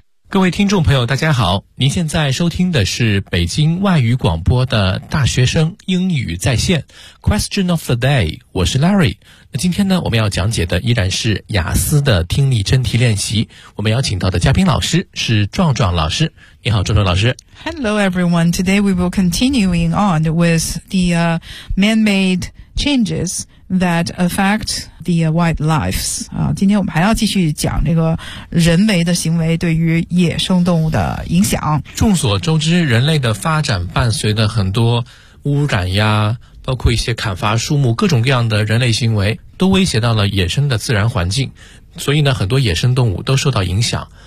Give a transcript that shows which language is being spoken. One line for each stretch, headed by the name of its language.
Chinese: 各位听众朋友大家好，您现在收听的是北京外语广播的大学生英语在线 Question of the day， 我是 Larry。那今天呢，我们要讲解的依然是雅思的听力真题练习，我们邀请到的嘉宾老师是壮壮老师。你好壮壮老师。
English: Hello everyone, today we will continuing on with the man-made changes that affect the wildlife's.
Chinese: 今天我们还要继续讲这个人为的行为对于野生动物的影响。众所周知，人类的发展伴随着很多污染呀，包括一些砍伐树木，各种各样的人类行为都威胁到了野生的自然环境，所以呢，很多野生动物都受到影响。